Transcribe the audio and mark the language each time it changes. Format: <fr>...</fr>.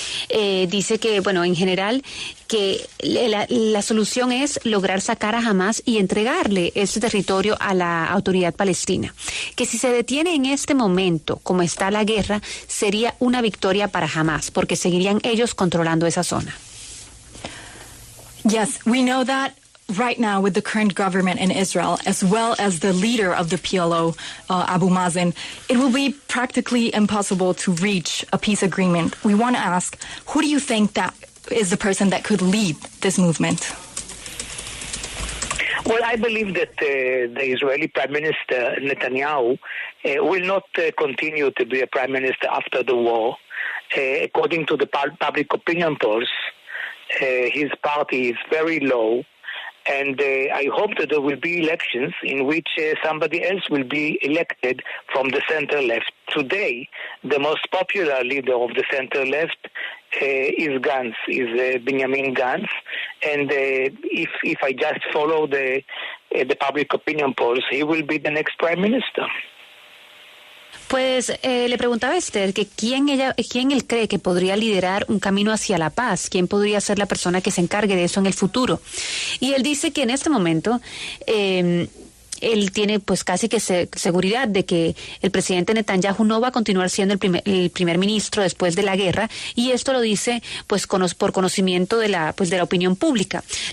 <es>Dice que, bueno, en general, que la solución es lograr sacar a Hamás y entregarle este territorio a la autoridad palestina. Que si se detiene en este momento, como está la guerra, sería una victoria para Hamás, porque seguirían ellos controlando esa zona.</es> <en>Yes, we know that right now with the current government in Israel, as well as the leader of the PLO, Abu Mazen, it will be practically impossible to reach a peace agreement. We want to ask, who do you think that is the person that could lead this movement? Well, I believe that the Israeli Prime Minister Netanyahu will not continue to be a Prime Minister after the war. According to the public opinion polls, his party is very low, and I hope that there will be elections in which somebody else will be elected from the center-left. Today, the most popular leader of the center-left is Gantz, Benjamin Gantz, and if I just follow the public opinion polls, he will be the next prime minister.</en> <es>Pues le preguntaba a Esther que quién él cree que podría liderar un camino hacia la paz, quién podría ser la persona que se encargue de eso en el futuro. Y él dice que en este momento él tiene pues casi que seguridad de que el presidente Netanyahu no va a continuar siendo el primer ministro después de la guerra, y esto lo dice pues por conocimiento de la opinión pública.</es>